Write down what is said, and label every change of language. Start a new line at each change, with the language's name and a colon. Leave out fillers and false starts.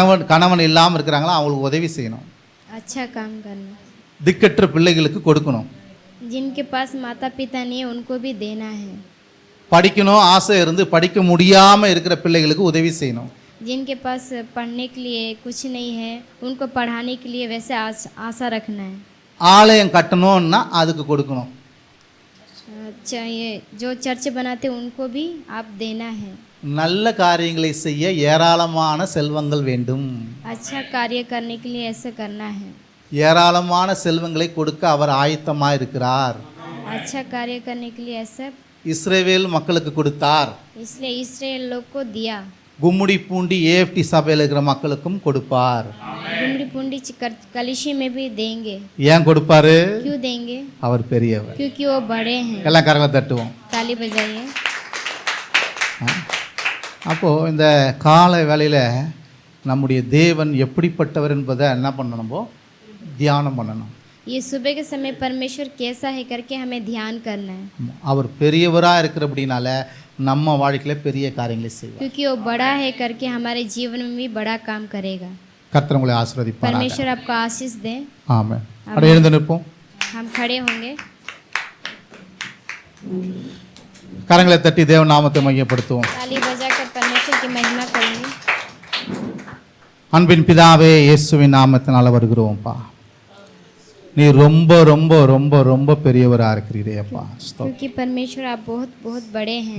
Tamil: கணவன் இல்லாமல் இருக்கிறாங்களா அவங்களுக்கு உதவி செய்யணும்.
Hindi: अच्छा काम करना.
Tamil: திக்கற்ற பிள்ளைகளுக்கு கொடுக்கணும்.
Hindi: जिनके पास माता पिता नहीं है उनको भी देना है.
Tamil: படிக்கணும் ஆசை இருந்து படிக்க முடியாம இருக்கிற பிள்ளைகளுக்கு உதவி செய்யணும்.
Hindi: जिनके पास पढ़ने के लिए कुछ नहीं है उनको पढ़ाने के लिए वैसे आशा रखना है.
Tamil: ஆலயம் கட்டணும்னா அதுக்கு கொடுக்கணும்.
Hindi: ये जो चर्च बनाते उनको भी आप देना है.
Tamil: நல்ல காரியங்களை செய்ய ஏராளமான செல்வங்கள் வேண்டும்.
Hindi: अच्छा कार्य करने के लिए ऐसा करना है.
Tamil: ஏராளமான செல்வங்களை கொடுக்க அவர் ஆயத்தமாக இருக்கிறார்.
Hindi: अच्छा कार्य करने के लिए ऐसा
Tamil: இஸ்ரவேல் மக்களுக்கு கொடுத்தார்.
Hindi: इसलिए इस्राएल लोग को दिया.
Tamil: கும்முடி பூண்டி ஏஎஃப்டி சபையில் இருக்கிற மக்களுக்கும் கொடுப்பார்.
Hindi: गुमड़ी पुंडी कलिशी में भी देंगे.
Tamil: ஏன் கொடுப்பாரு?
Hindi: क्यों देंगे?
Tamil: அவர் பெரியவர்.
Hindi: क्योंकि वो बड़े हैं.
Tamil: எல்லாம் கரங்களை தட்டுவோம்.
Hindi: ताली बजाइए.
Tamil: அப்போ இந்த கால வேளையில நம்முடைய தேவன் எப்படிப்பட்டவர் என்பதை என்ன பண்ணணும்? தியானம் பண்ணணும்.
Hindi: ये सुबह के समय परमेश्वर कैसा है करके हमें ध्यान करना है,
Tamil: அவர் பெரியவரா இருக்கிறபடினால நம்ம வாழ்க்கையில பெரிய காரியங்களை செய்வார்.
Hindi: क्योंकि वो बड़ा है करके हमारे जीवन में भी बड़ा काम करेगा.
Tamil: கர்த்தர் உங்களை ஆசீர்வதிப்பார்.
Hindi: परमेश्वर आपको आशीष दे.
Tamil: ஆமென். அப்படியே எழுந்து நிற்போம்.
Hindi: हम खड़े होंगे,
Tamil: கரங்களை தட்டி தேவ நாமத்தை மையப்படுத்துவோம்.
Hindi: ताली बजाकर परमेश्वर की महिमा करेंगे.
Tamil: அன்பின் பிதாவே, இயேசுவின் நாமத்தினால வருகிறோம்ப்பா. நீ ரொம்ப ரொம்ப ரொம்ப ரொம்ப பெரியவரா இருக்கிறீரே அப்பா.
Hindi: क्योंकि परमेश्वर आप बहुत बहुत बड़े हैं,